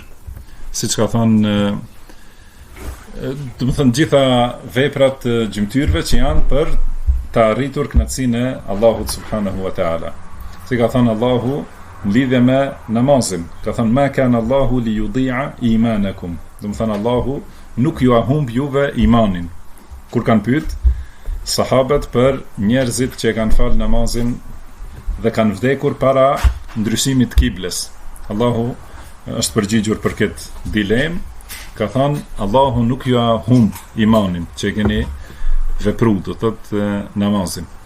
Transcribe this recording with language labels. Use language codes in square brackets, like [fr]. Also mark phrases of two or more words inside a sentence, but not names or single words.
[sq] Siç ka thënë, do të thënë gjitha veprat e gjymtyrëve që janë për të arritur kënaqësinë e Allahut [ar] سبحانه وتعالى. [sq] Si ka thënë Allahu në lidhje me namazin, ka thënë [ar] ما كان الله ليضيع إيمانكم. [sq] Do të thënë Allahu nuk ju humb juve imanin. Kur kanë pyet sahabët për njerëzit që kanë falë namazin dhe kanë vdekur para ndryshimit të kibles, Allahu është përgjigjur për këtë dilemë, ka thënë Allahu nuk ju humb imanin që keni vepruar, do thotë namazin.